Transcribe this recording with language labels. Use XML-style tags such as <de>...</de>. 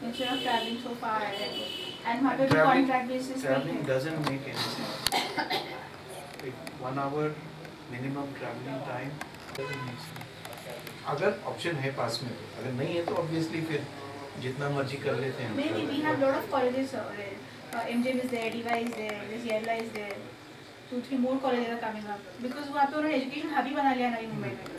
<en>Instead of traveling so far and have a Traveling- contract basis. Traveling doesn't make any sense. Like 1 hour minimum traveling time doesn't make sense.</en> <hi>अगर option है पास में, अगर नहीं है तो obviously फिर जितना मर्जी कर लेते हैं.</hi> <en>Maybe we have lot of colleges there. MJM is there, DY is there, this Yerla is there. 2-3 more colleges are coming up because</en> <hi>वहाँ पे उन्होंने</hi> <en>education hub</en> <hi>ही बना लिया नई मुंबई में.</hi>